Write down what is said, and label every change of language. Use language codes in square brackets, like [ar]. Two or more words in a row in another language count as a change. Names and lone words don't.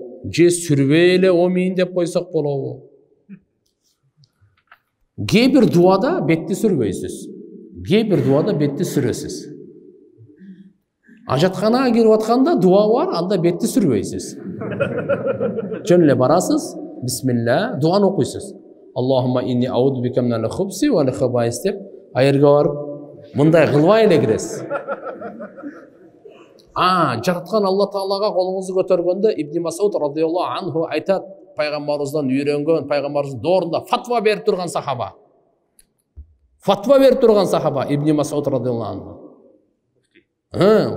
[ky] Же сүрбөй эле омин деп койсок болобу? Кээ бир дуада бетти сүрбөйсүз. Кээ бир дуада бетти сүрөсүз. Ажатканага кирип атканда дуа бар, анда бетти сүрбөйсүз. Жөн эле барасыз, бисмилла, дуаны окуйсуз. [ar] اللهم إني أعوذ بك من الخبث والخبائث [ky] деп айырга барып, мындай кылбай эле киресиз. Жараткан Алла Таалага колуңузду көтөргөндө Ибн Масуд [ar] رضي الله عنه [ky] айтат, пайгамбарыбыздан үйрөнгөн, пайгамбарыбыздын доорунда фатва берип турган сахаба. Фатва берип турган сахаба Ибн Масуд [ar] رضي الله عنه.